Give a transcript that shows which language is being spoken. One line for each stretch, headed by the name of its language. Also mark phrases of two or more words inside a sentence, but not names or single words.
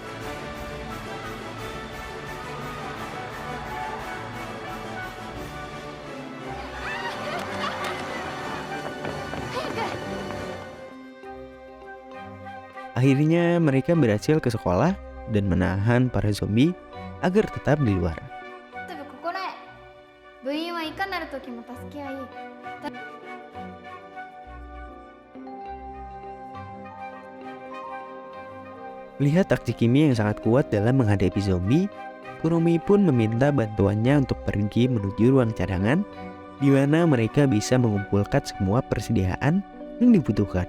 Indonesian: Akhirnya mereka berhasil ke sekolah dan menahan para zombie agar tetap di luar.
Japanese: 多分心得。部員はいかなる時も助け合い。
Indonesian: Melihat aksi Kimi yang sangat kuat dalam menghadapi zombie, Kurumi pun meminta bantuannya untuk pergi menuju ruang cadangan, di mana mereka bisa mengumpulkan semua persediaan yang dibutuhkan.